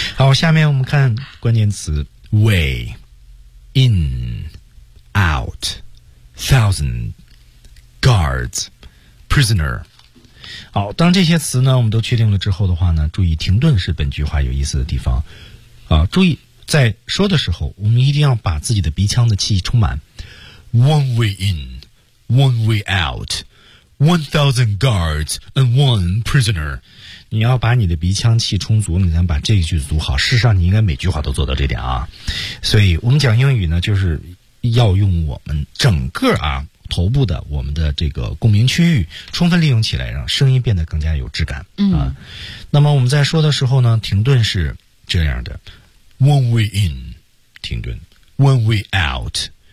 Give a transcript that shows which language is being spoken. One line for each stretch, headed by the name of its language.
Chinese: 好，下面我们看关键词 way, in, out, thousand, guards, prisoner。好，当这些词呢我们都确定了之后的话呢，注意停顿是本句话有意思的地方。啊，注意在说的时候我们一定要把自己的鼻腔的气充满。
English: One way in, one way out, 1,000 guards and one prisoner.
Chinese: 你要把你的鼻腔气充足，你才能把这一句读好。事实上，你应该每句话都做到这点啊。所以我们讲英语呢，就是要用我们整个啊头部的我们的这个共鸣区域充分利用起来，让声音变得更加有质感。嗯。啊，那么我们在说的时候呢，停顿是这样的 ：
English: One way in,
Chinese: 停顿 ；
English: One way out。